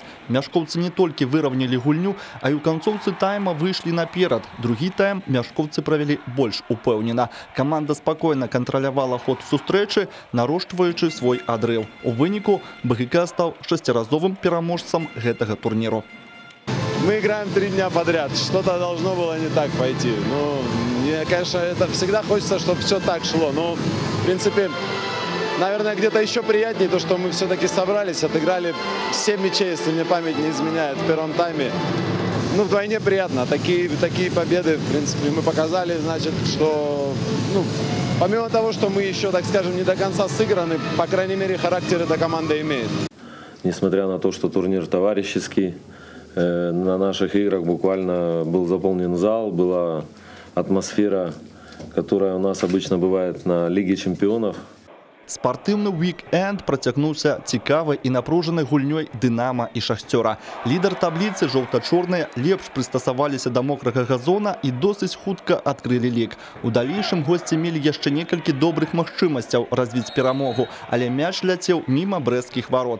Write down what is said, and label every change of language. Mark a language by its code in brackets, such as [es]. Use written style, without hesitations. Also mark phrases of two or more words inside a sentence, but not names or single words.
[be] Мяшкоўцы не толькі выраўнялі гульню, а і ў канцоўцы тайма выйшлі наперад. Другі тайм мяшкоўцы правялі больш упэўнена. Каманда спакойна кантралявала ход сустрэчы, нарошчваючы свой адрыў. У выніку БГК стаў шасціразовым пераможцам гэтага турніру. [ru] Мы играем 3 дня подряд. Что-то должно было не так пойти. Ну, мне, конечно, это всегда хочется, чтобы все так шло. Но, в принципе, наверное, где-то еще приятнее то, что мы все-таки собрались, отыграли 7 мячей, если мне память не изменяет, в первом тайме. Ну, вдвойне приятно. Такие победы, в принципе, мы показали, значит, что, ну, помимо того, что мы еще, так скажем, не до конца сыграны, по крайней мере, характер эта команда имеет. Несмотря на то, что турнир товарищеский, на наших играх буквально был заполнен зал, была атмосфера, которая у нас обычно бывает на Лиге чемпионов. [be] Спартыўны уік-энд працягнуўся цікавай і напружанай гульнёй «Дынама» і «Шахцёра». Лідар табліцы жоўта-чорныя лепш прыстасаваліся да мокрага газона і досыць хутка адкрылі лік. У далейшым госці мелі яшчэ некалькі добрых магчымасцяў развіць перамогу, але мяч ляцеў міма брэсцкіх варот.